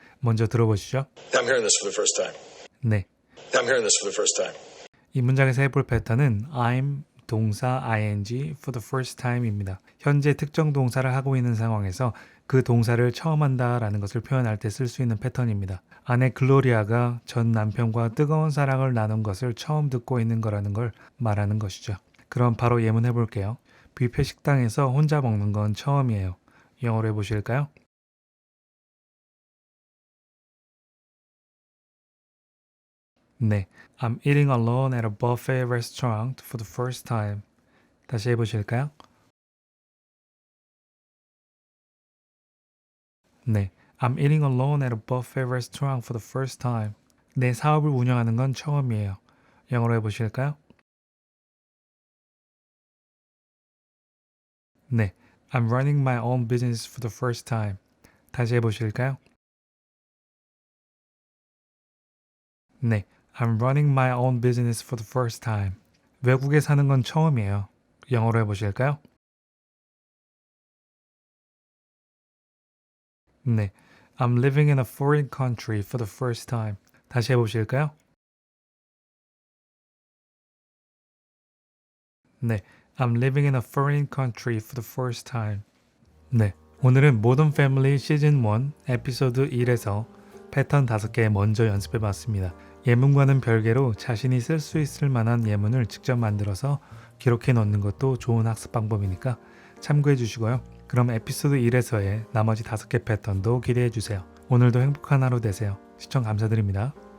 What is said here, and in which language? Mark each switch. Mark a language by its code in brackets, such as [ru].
[ko] 먼저 들어보시죠. [en] I'm hearing this for the first time. [ko] 네, [en] I'm hearing this for the first time. [ko] 이 문장에서 해볼 패턴은 I'm 동사 ing for the first time입니다. 현재 특정 동사를 하고 있는 상황에서 그 동사를 처음 한다라는 것을 표현할 때 쓸 수 있는 패턴입니다. 아내 글로리아가 전 남편과 뜨거운 사랑을 나눈 것을 처음 듣고 있는 거라는 걸 말하는 것이죠. 그럼 바로 예문해 볼게요. 뷔페 식당에서 혼자 먹는 건 처음이에요. 영어로 해보실까요? [en] 네, I'm eating alone at a buffet restaurant for the first time. [ko] 다시 해보실까요? [en] 네, I'm eating alone at a buffet restaurant for the first time. [ko] 내 사업을 운영하는 건 처음이에요. 영어로 해보실까요? [en] 네, I'm running my own business for the first time. [ko] 다시 해보실까요? [en] 네, I'm running my own business for the first time. [ko] 외국에 사는 건 처음이에요. 영어로 해보실까요? [en] 네, I'm living in a foreign country for the first time. [ko] 다시 해보실까요? [en] 네, I'm living in a foreign country for the first time. [ko] 네, 오늘은 모던 패밀리 시즌 1 에피소드 1에서 패턴 5개 먼저 연습해 봤습니다. 예문과는 별개로 자신이 쓸 수 있을 만한 예문을 직접 만들어서 기록해 놓는 것도 좋은 학습 방법이니까 참고해 주시고요. 그럼 에피소드 1에서의 나머지 5개 패턴도 기대해 주세요. 오늘도 행복한 하루 되세요. 시청 감사드립니다.